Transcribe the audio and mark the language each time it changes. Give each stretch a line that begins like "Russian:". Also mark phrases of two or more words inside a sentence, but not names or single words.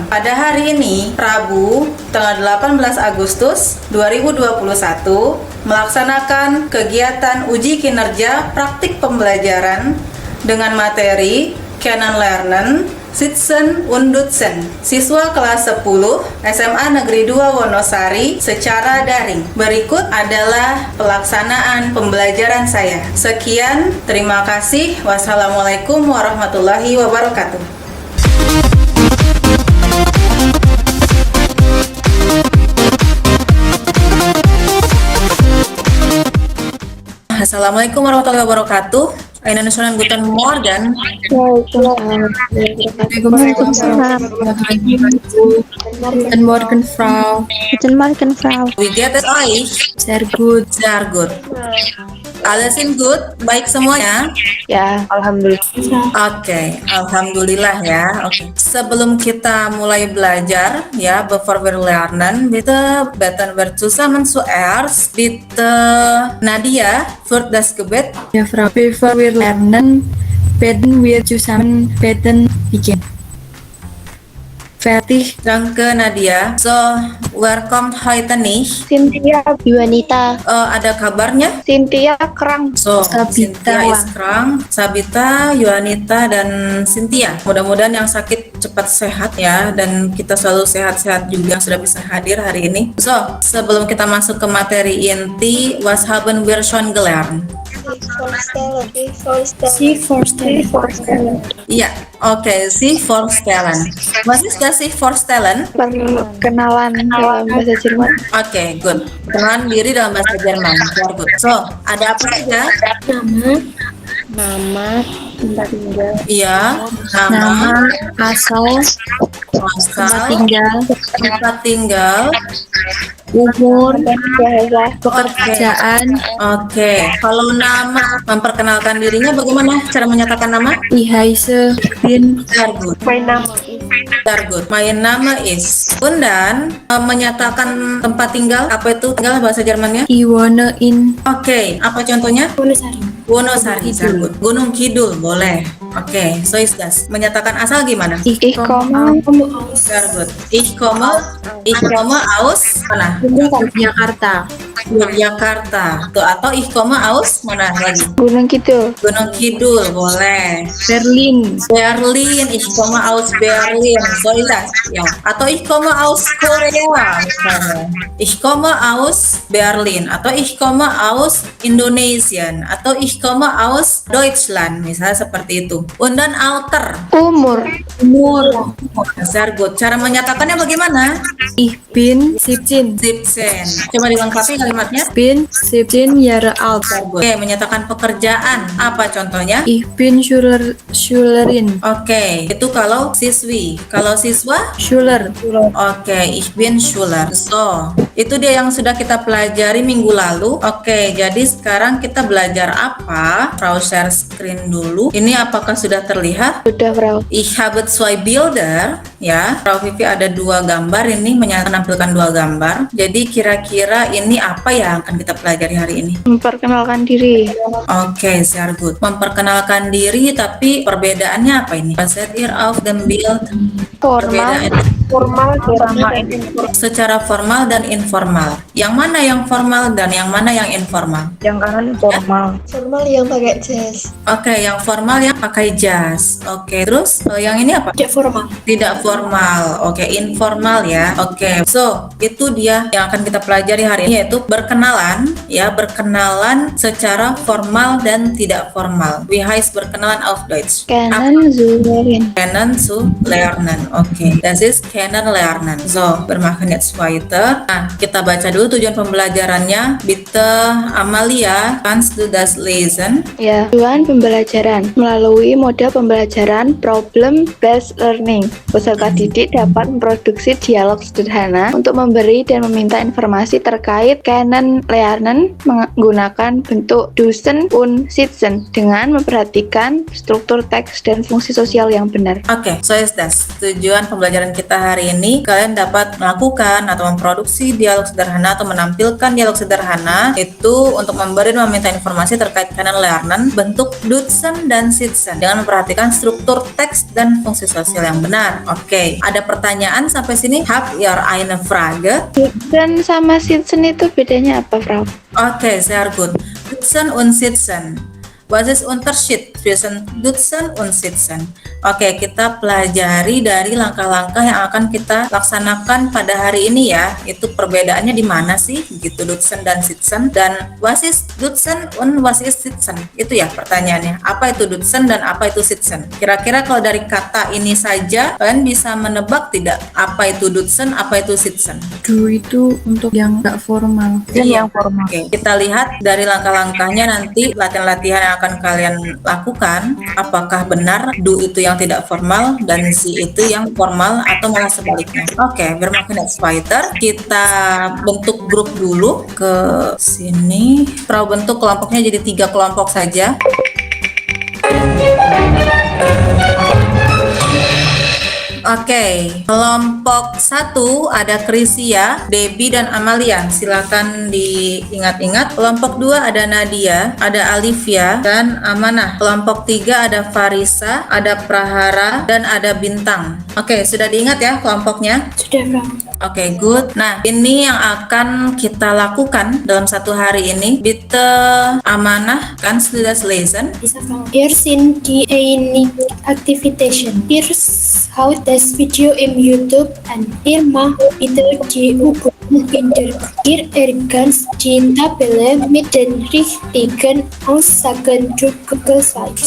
Indonesian: Pada hari ini, Rabu, tanggal 18 Agustus 2021, melaksanakan kegiatan uji kinerja praktik pembelajaran dengan materi
German: Kennenlernen Sitzen und Dutzen,
Indonesian: siswa kelas 10 SMA Negeri 2 Wonosari secara daring. Berikut adalah pelaksanaan pembelajaran saya. Sekian, terima kasih.
Arabic: وعليكم السلام ورحمة الله وبركاته. السلام عليكم ورحمة الله وبركاته.
German: Einen schönen guten Morgen. Guten Morgen, Frau. Guten Morgen, Frau. Wie geht es euch? Sehr gut. Sehr gut. Alles sind gut?
Indonesian: Baik semuanya? Ya, alhamdulillah. Oke, alhamdulillah ya. Oke. Sebelum kita mulai belajar ya,
English: before we
German: lernen, bitte beten wir zusammen zuerst. Bitte Nadia führt das Gebet. Ja, Frau, bevor wir lernen, beten wir zusammen beginnen. Fertig. Danke Nadia. So, where kommt heute nicht? Cynthia Biwanita.
Indonesian: Ada kabarnya? Cynthia Kerang. So, Sabita. Cynthia is Krang, Sabita, Yuanita, dan Cynthia. Mudah-mudahan yang sakit cepat sehat ya, dan kita selalu sehat-sehat juga yang sudah bisa hadir hari ini. So, sebelum kita masuk ke materi inti,
German: was haben wir schon gelernt? Sie vorstellen.
Indonesian: Iya, oke,
German: Sie vorstellen. Was ist das Sie vorstellen?
Indonesian: Perkenalan dalam bahasa Jerman.
English: Oke, good.
Indonesian: Kenalan diri dalam bahasa Jerman.
English: Very good. So,
Indonesian: ada apa saja? Nama, tempat tinggal. Iya, Nama, asal, asal, tempat tinggal, umur, Bahasa. pekerjaan, Oke, kalau nama memperkenalkan dirinya bagaimana cara menyatakan nama?
German: ich heiße, bin,
English: Very good. My nama. Very good. My nama is.
Indonesian: Dan menyatakan tempat tinggal, apa itu tinggal bahasa Jermannya?
German: ich wohne in
Indonesian: Oke, apa contohnya? Wonosari. Wonosari.
English: Very good.
Indonesian: Gunung Kidul, boleh. Oke,
German: so is das.
Indonesian: Menyatakan asal gimana?
German: Ich komme
English: Very good.
German: Ich komme aus mana?
Indonesian: Jakarta. Yogyakarta. Tuh, atau
German: ich komme aus
Indonesian: mana lagi? Gunung Kidul. Gunung Kidul, boleh.
German: Berlin. Berlin, ich komme aus Berlin. So ist das.
Indonesian: Ya. Atau
German: ich komme aus Korea
Indonesian: misalnya.
German: Ich komme aus Berlin atau ich komme aus Indonesia atau ich komme aus Deutschland
Indonesian: misalnya seperti itu.
German: Und dann Alter.
Indonesian: Umur.
German: Sehr good.
Indonesian: Cara menyatakannya bagaimana?
German: Ich bin 17. 17.
Indonesian: Coba dilengkapi kalimatnya.
German: Bin 17 Jahre alt.
Indonesian: Oke, menyatakan pekerjaan. Apa contohnya?
German: Ich bin Schülerin.
Indonesian: Oke, itu kalau siswi. Kalau siswa?
German: Schüler.
Indonesian: Oke,
German: ich bin Schüler.
Indonesian: So, itu dia yang sudah kita pelajari minggu lalu. Oke, jadi sekarang kita belajar apa? Frau share screen dulu. Ini apakah sudah terlihat? Sudah, Frau.
German: Ich habe zwei Bilder.
Indonesian: Ya, Frau Vivi ada dua gambar ini, menampilkan dua gambar. Jadi kira-kira ini apa yang akan kita pelajari hari ini? Memperkenalkan diri. Oke, sehr gut. Memperkenalkan diri, tapi perbedaannya apa ini?
German: Was seid ihr auf dem Bild?
Indonesian: Formal. Formal sama informal. Secara formal dan informal. Yang mana yang formal dan yang mana yang informal? Yang kanan formal. Formal yang pakai jas. Oke, yang formal yang pakai jas. Oke, terus yang ini apa? Tidak formal. Tidak formal. Oke, informal ya. Oke, so itu dia yang akan kita pelajari hari ini, yaitu berkenalan ya, berkenalan secara formal dan tidak formal.
German: Wie heißt berkenalan auf Deutsch? Kennenlernen. Kennen zu lernen. Oke, das ist kennenlernen. So, wir machen jetzt weiter.
Indonesian: Nah, kita baca dulu tujuan pembelajarannya.
German: Bitte Amalia, kannst du das lesen?
Indonesian: Ya, tujuan pembelajaran melalui mode pembelajaran
English: problem based learning.
Indonesian: Pusat Kakak Didik dapat memproduksi dialog sederhana untuk memberi dan meminta informasi terkait kennenlernen menggunakan bentuk
German: Dusen und Sitzen
Indonesian: dengan memperhatikan struktur teks dan fungsi sosial yang benar. Oke,
English: so is that.
Indonesian: Tujuan pembelajaran kita hari ini, kalian dapat melakukan atau memproduksi dialog sederhana atau menampilkan dialog sederhana itu untuk memberi dan meminta informasi terkait kennenlernen bentuk Dusen dan Sitzen dengan memperhatikan struktur teks dan fungsi sosial yang benar. Oke, ada pertanyaan sampai sini?
German: Habt ihr eine Frage?
Indonesian: Dusen sama Sitzen itu bedanya apa, Frau? Oke,
German: sehr gut. Dutzen und Sitzen. Was ist Unterschied zwischen Dutzen und Sitzen?
Indonesian: Oke, kita pelajari dari langkah-langkah yang akan kita laksanakan pada hari ini ya. Itu perbedaannya di mana sih? Gitu, Dutzen dan Sitzen.
German: Dan was ist Dutzen und was ist Sitzen?
Indonesian: Itu ya pertanyaannya. Apa itu Dutzen dan apa itu Sitzen? Kira-kira kalau dari kata ini saja, kalian bisa menebak tidak? Apa itu Dutzen, apa itu Sitzen? Du itu untuk yang gak formal. Yang formal. Oke, kita lihat dari langkah-langkahnya nanti latihan-latihan yang akan kalian lakukan, apakah benar du itu yang tidak formal dan si itu yang formal atau malah sebaliknya. Oke,
German: wir machen jetzt weiter.
Indonesian: Kita bentuk grup dulu ke sini. Frau bentuk kelompoknya jadi 3 kelompok saja. Oke, kelompok 1 ada Krisia, Debbie dan Amalia. Silakan diingat-ingat. Kelompok 2 ada Nadia, ada Alivia dan Amanah. Kelompok 3 ada Farisa, ada Prahara dan ada Bintang. Oke, sudah diingat ya kelompoknya? Sudah, Frau.
English: Oke, good.
Indonesian: Nah, ini yang akan kita lakukan dalam satu hari ini.
German: Bitte Amanah, kannst du das lesen? Wir sind die einige Aktivitäten. Wir schauen das Video im YouTube an. Wir machen wieder die Übungen in der Ihr ergänzt die Tabelle mit den richtigen Aussagen durch Google Slides.